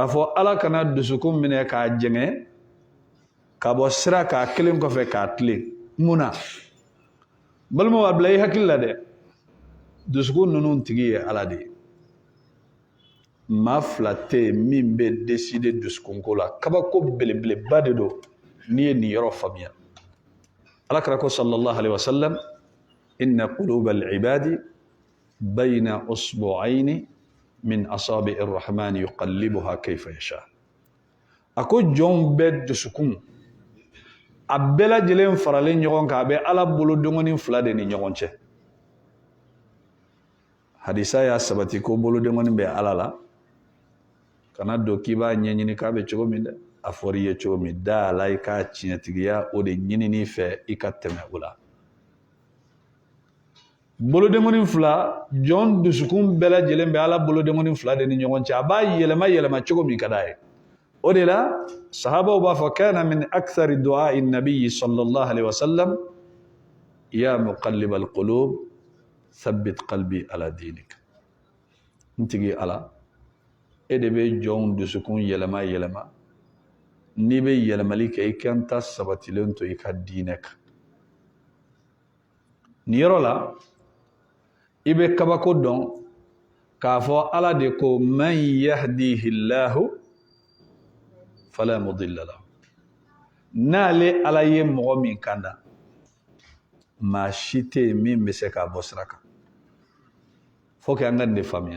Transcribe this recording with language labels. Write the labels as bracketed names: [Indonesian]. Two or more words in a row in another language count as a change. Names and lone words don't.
[Bambara] fɔ ala kana dusukun minɛ k'a jɛngɛ ka bɔ sira k'a kelen kɔfɛ k'a tilen mun na balimaw a bila i hakili la dɛ dusukun ninnu tigi ye ala de ye maa fila tɛ yen min bɛ décider dusukunko la kabako belebeleba de don n'i ye nin yɔrɔ faamuya alakira ko [Arabic] صلى الله عليه وسلم إن قلوب العباد بين إصبعين من أصابع الرحمن يقلبها كيف يشاء [Bambara] a ko jɔnw bɛ dusukun a bɛɛ lajɛlen faralen ɲɔgɔn kan a bɛ ala bolo dengɔni fila de ni ɲɔgɔn cɛ hadisa y'a sabati ko bolo dengɔni bɛ ala la kana don k'i b'a ɲɛɲini k'a bɛ cogo min dɛ a fɔra i ye cogo min da la i ka tiɲɛtigiya o de ɲinini fɛ i ka tɛmɛ o la bolodengɔni fila jɔn dusukun bɛɛ lajɛlen bɛ ala bolodengɔni fila de ni ɲɔgɔn cɛ a b'a yɛlɛma yɛlɛma cogo min ka d'a ye o de la sahabaw b'a fɔ [Arabic] كان من أكثر دعاء النبي صلى الله عليه وسلم يا مقلب القلوب ثبت قلبي على دينك [Bambara] n tigi ala e de bɛ jɔnw dusukun yɛlɛma yɛlɛma n'i bɛ yɛlɛmali kɛ i kan ta sabatilen to i ka diinɛ kan nin yɔrɔ la i bɛ kabako dɔn k'a fɔ ala de ko [Arabic] من يهده الله فلا مضل له [Bambara] n'ale ala ye mɔgɔ min kanda maa si tɛ yen min bɛ se k'a bɔ sira kan fo que an ka nin de faamuya